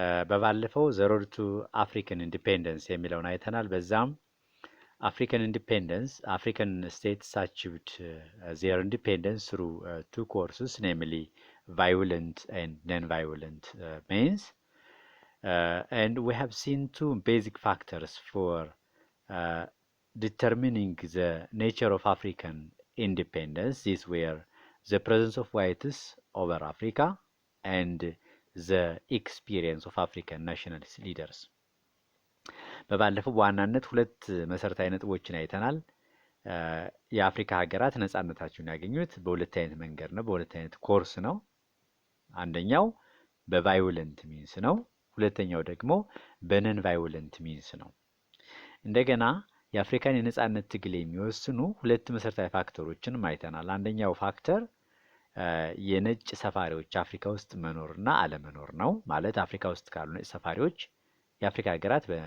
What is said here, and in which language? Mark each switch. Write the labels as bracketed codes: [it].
[am] በባለፈው ዘ ሮድ ቱ አፍሪካን ኢንዲፔንደንስ የሚለውን አይተናል። [en] በዛም አፍሪካን ኢንዲፔንደንስ አፍሪካን ስቴትስ አቺቭድ ዜር ኢንዲፔንደንስ ትሩ two courses, namely violent and non-violent means. And we have seen two basic factors for determining the nature of African independence. These were the presence of whites over Africa and the experience of African nationalist leaders. [am] በባለፈው በዋናነት ሁለት መሰረታዊ ነጥቦችን አይተናል። የአፍሪካ ሀገራት ነጻነታቸውን ያገኙት በሁለት አይነት መንገድ ነው፣ በሁለት አይነት ኮርስ ነው። አንደኛው በቫዮለንት ሚንስ ነው። ሁለተኛው ደግሞ በነን ቫዮለንት ሚንስ ነው። እንደገና የአፍሪካን የነጻነት ትግል የሚወስኑ ሁለት መሰረታዊ ፋክተሮችን አይተናል። አንደኛው ፋክተር የነጭ ሰፋሪዎች አፍሪካ ውስጥ መኖርና አለመኖር ነው። ማለት አፍሪካ ውስጥ ካሉ ነጭ ሰፋሪዎች የአፍሪካ ሀገራት